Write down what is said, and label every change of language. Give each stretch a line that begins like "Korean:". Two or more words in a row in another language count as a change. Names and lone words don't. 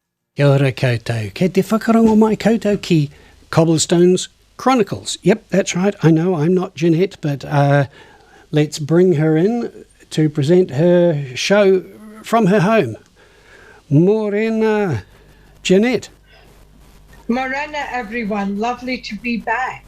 Māori: Kia ora koutou. Kei te whakarongo mai koutou ki Cobblestones Chronicles.
English: Yep, that's right. I know I'm not Janette, but let's bring her in to present her show from her home. Morena, Janette. Morena, everyone. Lovely to be back.